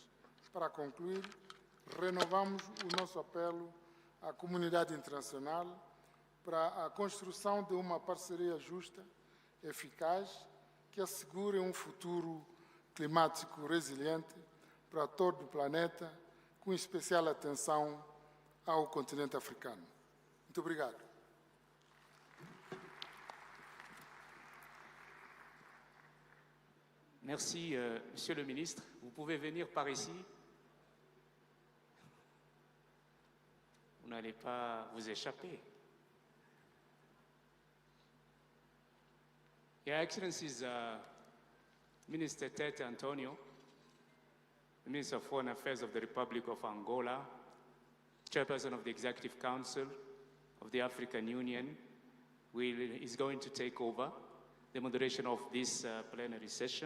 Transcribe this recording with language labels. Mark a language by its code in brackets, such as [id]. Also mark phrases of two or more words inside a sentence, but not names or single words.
[pt] Para concluir, renovamos o nosso apelo à comunidade internacional para a construção de uma parceria justa, eficaz, que assegure um futuro climático resiliente para todo o planeta, com especial atenção ao continente africano. Muito obrigado. [fr] Merci, Monsieur le Ministre. Vous pouvez venir par ici. Vous n'allez pas vous échapper. [en] Your Excellencies, Minister Tete Antonio, the Minister of Foreign Affairs of the Republic of Angola, Chairperson of the Executive Council of the African Union, is going to take over the moderation of this plenary session.